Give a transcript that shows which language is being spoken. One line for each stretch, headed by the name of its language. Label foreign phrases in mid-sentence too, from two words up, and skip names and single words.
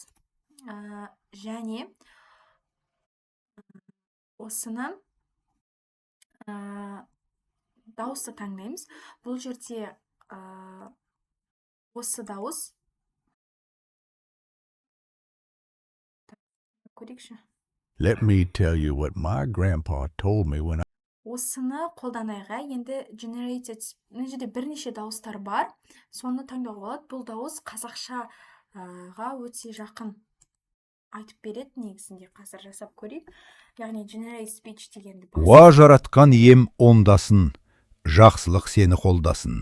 Kazakh: Және осыны дауысты таңдаймыз. Бұл жерде осы дауыс көрейікші.
English: Let me tell you what my grandpa told me when
Kazakh: осыны қолданайық. Енді generated мына жерде бірнеше дауыстар бар. Соны таңдауға болады. Бұл дауыс қазақшаға өте жақын айтып береді негізінде. Қазір жасап көрейік. Яғни
English: generate speech
Kazakh: дегенді Уа жаратқан ием ондасын, жақсылық сені қолдасын.